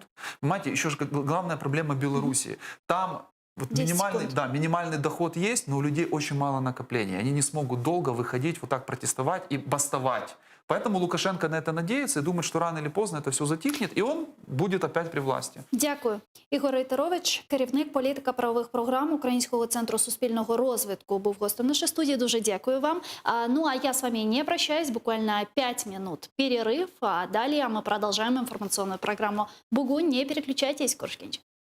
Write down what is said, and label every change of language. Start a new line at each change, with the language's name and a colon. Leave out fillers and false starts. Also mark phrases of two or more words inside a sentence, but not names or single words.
Russian: Понимаете, еще же главная проблема Беларуси. Там вот 10 минимальный, секунд. да, минимальный доход есть, но у людей очень мало накоплений. Они не смогут долго выходить, вот так протестовать и бастовать. Поэтому Лукашенко на это надеется и думает, что рано или поздно это все затихнет, и он будет опять при власти.
Ukrainian: Дякую. Ігор Рейтерович, керівник політика-правових програм Українського центру суспільного розвитку, був гостем нашої студії. Дуже дякую вам.
Russian: Ну, а я с вами не прощаюсь. Буквально 5 минут перерыв. А далее мы продолжаем информационную программу «Бугунь». Не переключайтесь, скоро